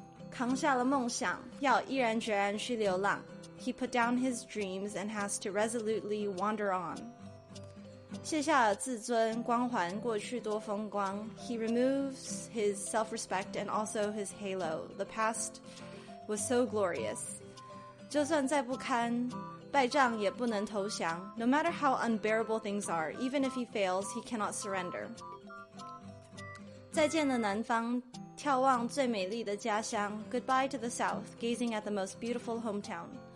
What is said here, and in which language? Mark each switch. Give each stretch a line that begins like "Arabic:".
Chinese: 扛下了梦想, 要毅然决然去流浪.
English: He put down his dreams and has to resolutely wander on.
Chinese: 卸下了自尊光环过去多风光.
English: He removes his self-respect and also his halo. The past was so glorious.
Chinese: 就算再不堪败仗也不能投降.
English: No matter how unbearable things are, even if he fails, he cannot surrender.
Chinese: 再见了南方, 眺望最美丽的家乡.
English: Goodbye to the south, gazing at the most beautiful hometown.